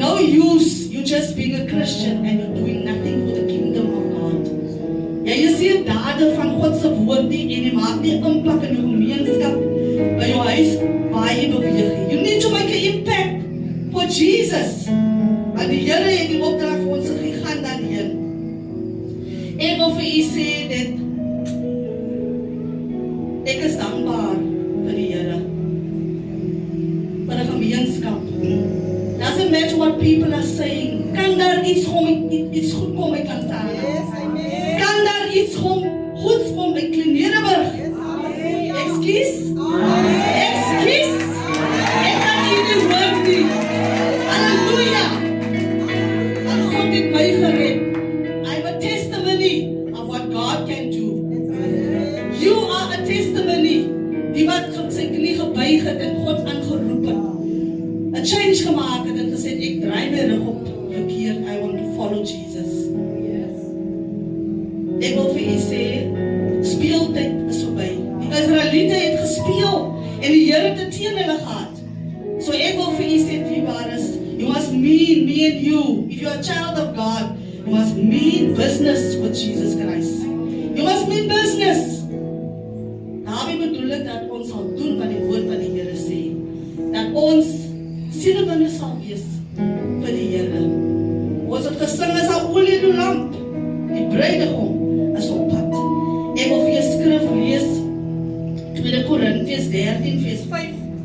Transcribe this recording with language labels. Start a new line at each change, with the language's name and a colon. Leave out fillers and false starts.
English: use you just being a Christian and you're doing nothing for the kingdom of God.
Afrikaans: Jy is nie 'n dader van God se woord nie en jy maak nie impak in jou gemeenskap, by jou huis, waar jy beweeg nie.
English: You need to make an impact for Jesus.
Afrikaans: Want die Here het die opdrag vir ons gegee, gaan daarheen. Ek wil vir u sê dat ek is dankbaar vir die Here, vir die gemeenskap.
English: Doesn't matter what people are saying.
Afrikaans: Kan daar iets goed kom uit Lantana? Kan daar iets goeds kom uit Klenerenburg? Excuse? Excuse? Ek kan nie hoor nie. Halleluja! Want God het my gered.
English: I'm a testimony of what God can do. You are a testimony.
Afrikaans: Die wat sy knie gebuig het en God aangeroep het. A change gemaak het en gesê, ek draai my rug op verkeerd.
English: I want to follow Jesus.
Afrikaans: Ek wil vir u sê, speeltyd is verby. Die Israeliete het gespeel en die Here het teen hulle gehad. So ek wil vir u sê, dierbares,
English: you must mean me and you. If you are a child of God, you must mean business with Jesus Christ. You must mean business.
Afrikaans: Daarmee bedoel ek dat ons sal doen wat die woord van die Here sê. Dat ons sielewinne sal wees vir die Here. Ons het gesing as 'n olie in 'n lamp. Die bruidegom is op pad. Ek wil vir jou skrif lees 2 Korintiërs 13 vers 5.